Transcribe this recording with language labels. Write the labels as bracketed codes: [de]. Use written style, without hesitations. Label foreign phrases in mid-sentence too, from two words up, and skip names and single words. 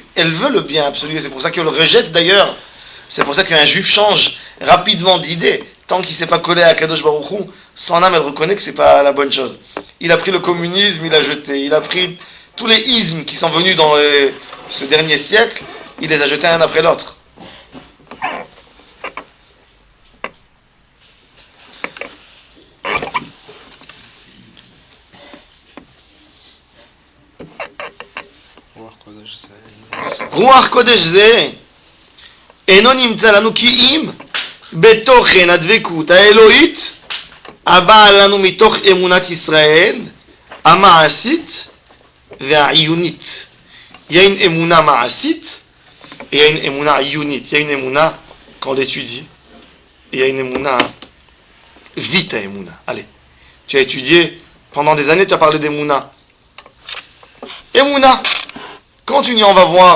[fr] Elle veut le bien absolu, et c'est pour ça qu'elle le rejette d'ailleurs. C'est pour ça qu'un juif change rapidement d'idée. Tant qu'il ne s'est pas collé à Kadosh Baruch Hu, son âme, elle reconnaît que ce n'est pas la bonne chose. Il a pris le communisme, il a jeté. Il a pris tous les ismes qui sont venus dans ce dernier siècle, il les a jetés un après l'autre. [he] רוח קודש זה אינו נמצא לנו כי אם בתוכן הדבקות האלוהית הבאה לנו מתוך אמונת ישראל המעשית והעיונית. [fr] Il y a une [he] אמונה מעשית [fr] et il y a une [he] אמונה עיונית. [fr] Il y a une émouna quand on l'étudie et il y a une émouna vite à émouna. Allez, tu as étudié pendant des années, tu as parlé d'émouna. Émouna, continue, on va voir.